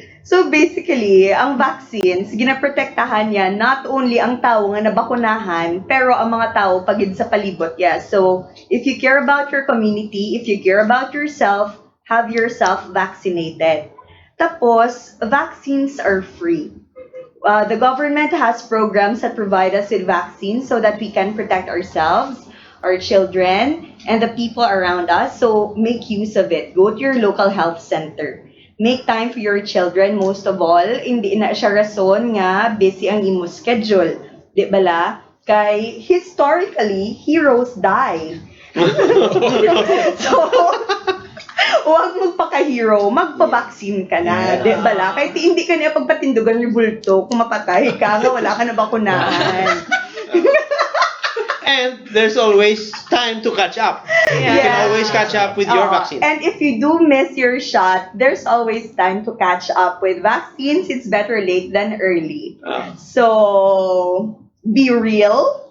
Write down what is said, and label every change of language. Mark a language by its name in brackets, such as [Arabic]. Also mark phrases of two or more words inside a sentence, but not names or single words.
[English] So basically, [Hiligaynon] ang vaccines, ginaprotektahan niya [English] not only [Hiligaynon] ang tao nga nabakunahan, pero ang mga tao pagid sa palibot niya. [English] So, if you care about your community, if you care about yourself, have yourself vaccinated. Tapos, vaccines are free. The government has programs that provide us with vaccines so that we can protect ourselves, our children, and the people around us. So, make use of it. Go to your local health center. Make time for your children, most of all. [Hiligaynon] Hindi na siya rason nga busy ang imo schedule. Di bala? Kay [English] historically, heroes die. [Hiligaynon] So, huwag magpaka-hero, magpa-vaccine ka na. Di bala? Kahit hindi ka niya pagpatindugan yung bulto, kung mapatay ka nga, wala ka na bakunahan. [English] And there's always time to catch up. You can Yeah. always catch up with your vaccine. And if you do miss your shot, there's always time to catch up with vaccines. It's better late than early. So, be real.